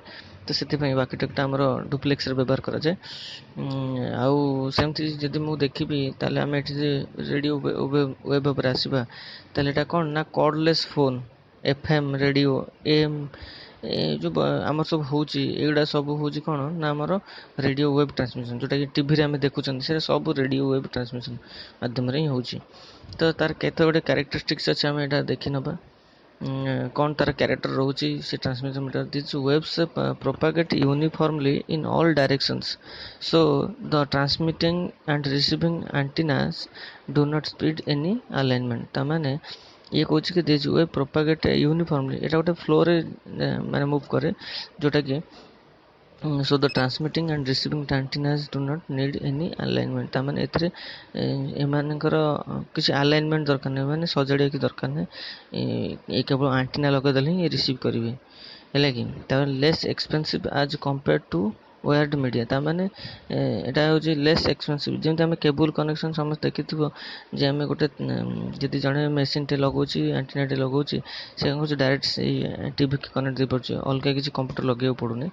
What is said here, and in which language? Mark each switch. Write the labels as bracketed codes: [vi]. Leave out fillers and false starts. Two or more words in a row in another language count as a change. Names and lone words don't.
[or] ତ ସେଥିପାଇଁ [en] walkie talkieଟା [or] ଆମର ଡୁପ୍ଲେକ୍ସରେ ବ୍ୟବହାର କରାଯାଏ। ଆଉ ସେମିତି ଯଦି ମୁଁ ଦେଖିବି ତାହେଲେ ଆମେ ଏଠି ଯେ [en] radio wave [or] ଉପରେ ଆସିବା, ତାହେଲେ ଏଇଟା କ'ଣ ନା [en] cordless phone, FM radio, [or] AM, ଏ ଯେଉଁ ଆମର ସବୁ ହେଉଛି, ଏଗୁଡ଼ା ସବୁ ହେଉଛି କ'ଣ ନା ଆମର [en] radio wave transmission. [or] ଯେଉଁଟାକି ଟିଭିରେ ଆମେ ଦେଖୁଛନ୍ତି ସେଟା ସବୁ [en] radio wave transmission [or] ମାଧ୍ୟମରେ ହିଁ ହେଉଛି। ତ ତାର କେତେ ଗୁଡ଼ିଏ କ୍ୟାରେକ୍ଟରିଷ୍ଟିକ୍ସ ଅଛି, ଆମେ ଏଇଟା ଦେଖିନେବା। କ'ଣ ତାର କ୍ୟାରେକ୍ଟର ରହୁଛି ସେ [en] transmission meter. this waves propagate uniformly in all directions, so the transmitting and receiving antennas do not speed any alignment। [or] ତାମାନେ ଇଏ କହୁଛି କି [en] this wave propagate uniformly, [or] ଏଇଟା ଗୋଟେ ଫ୍ଲୋରେ ମାନେ ମୁଭ୍ କରେ, ଯେଉଁଟାକି [en] so the transmitting and receiving antennas do not need any alignment। [or] ତାମାନେ ଏଥିରେ ଏମାନଙ୍କର କିଛି ଆଲାଇନମେଣ୍ଟ ଦରକାର ନାହିଁ, ମାନେ ସଜାଡ଼ିବାକୁ ଦରକାର ନାହିଁ, ଏ କେବଳ ଆଣ୍ଟିନା ଲଗାଇଦେଲେ ହିଁ ରିସିଭ୍ କରିବେ, ହେଲା କି। [en] ତାପରେ less expensive as compared to wired media. [or] ତାମାନେ ଏଇଟା ହେଉଛି [en] less expensive. [or] ଯେମିତି ଆମେ [en] cable connection [or] ସମସ୍ତେ ଦେଖିଥିବ, ଯେ ଆମେ ଗୋଟେ ଯଦି ଜଣେ ମେସିନ୍ଟେ ଲଗାଉଛି, ଆଣ୍ଟିନାଟେ ଲଗାଉଛି, ସେ କ'ଣ କରୁଛି ଡାଇରେକ୍ଟ ସେଇ ଟିଭିକି କନେକ୍ଟ ଦେଇପାରୁଛି, ଅଲଗା କିଛି କମ୍ପ୍ୟୁଟର ଲଗାଇବାକୁ ପଡ଼ୁନି।